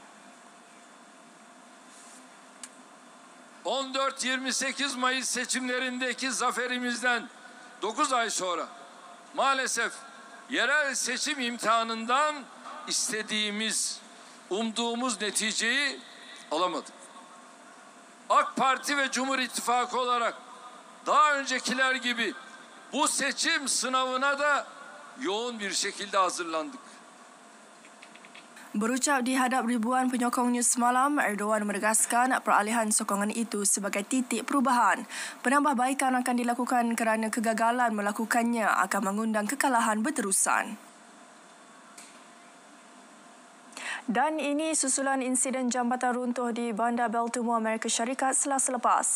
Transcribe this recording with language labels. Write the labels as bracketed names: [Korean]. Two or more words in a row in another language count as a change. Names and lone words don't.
[Turkish] 14-28 Mayıs seçimlerindeki zaferimizden 9 ay sonra maalesef yerel seçim imtihanından istediğimiz, umduğumuz neticeyi alamadık. AK Parti ve Cumhur İttifakı olarak daha öncekiler gibi bu seçim sınavına da yoğun bir şekilde hazırlandık. [Malay] Berucap di hadap ribuan penyokongnya semalam, Erdogan menegaskan peralihan sokongan itu sebagai titik perubahan. Penambahbaikan akan dilakukan kerana kegagalan melakukannya akan mengundang kekalahan berterusan. Dan ini susulan insiden jambatan runtuh di Bandar Baltimore, Amerika Syarikat Selasa lepas.